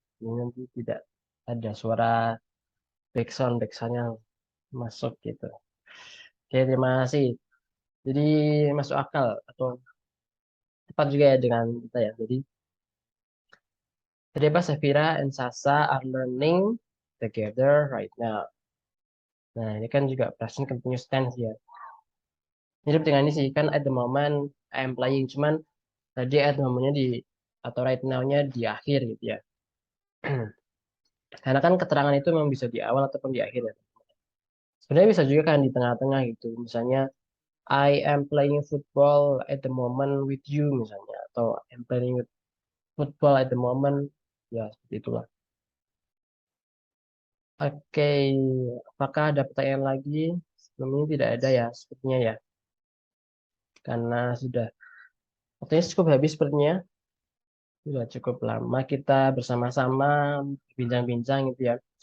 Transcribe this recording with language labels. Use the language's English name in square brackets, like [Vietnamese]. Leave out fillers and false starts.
[Indonesian] Ini nanti tidak ada suara backsound yang masuk gitu. Oke, terima kasih. Jadi masuk akal atau tepat juga ya dengan kita ya. Jadi apa [English] Safira and Sasa are learning together right now. [Indonesian] Nah, ini kan juga present continuous tense ya. Mirip dengan ini sih, kan [English] at the moment I am playing. [Indonesian] Cuman tadi [English] at the moment-nya [Indonesian] di, atau [English] right now-nya [Indonesian] di akhir gitu ya. Karena kan keterangan itu memang bisa di awal ataupun di akhir ya. Sebenarnya bisa juga kan di tengah-tengah gitu. Misalnya, [English] I am playing football at the moment with you [Indonesian] misalnya. [English] Atau I'm playing with football at the moment. [Indonesian] Ya, seperti itulah. Oke, apakah ada pertanyaan lagi? Sebelum ini tidak ada ya, sepertinya ya. Karena sudah, waktunya cukup habis sepertinya. Sudah cukup lama kita bersama-sama bincang-bincang gitu ya.